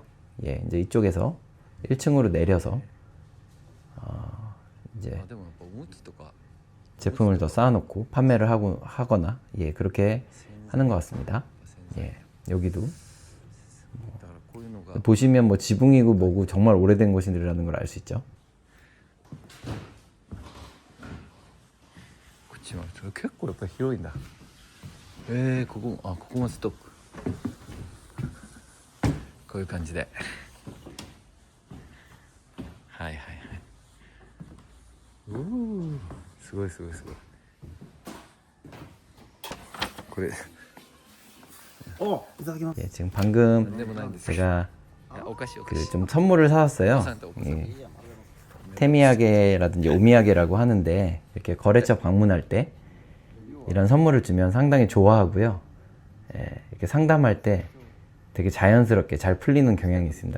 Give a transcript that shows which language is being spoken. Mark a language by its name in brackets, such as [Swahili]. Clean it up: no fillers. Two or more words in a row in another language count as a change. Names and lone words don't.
[Korean] 예, 이제 이쪽에서 1층으로 내려서 이제 제품을 더 쌓아놓고 판매를 하거나 예, 그렇게 하는 것 같습니다. 예, 여기도 보시면 뭐 지붕이고 뭐고 정말 오래된 곳이라는 걸 알 수 있죠. 그렇지만 저 [Japanese] 結構やっぱり広いんだ. ここもストックこういう感じですごいこれいただきます. [Korean] 예, 지금 방금 제가 좀 선물을 사왔어요. 예. 테미야게라든지 오미야게라고 하는데 이렇게 거래처 방문할 때 이런 선물을 주면 상당히 좋아하고요. 이렇게 상담할 때 되게 자연스럽게 잘 풀리는 경향이 있습니다.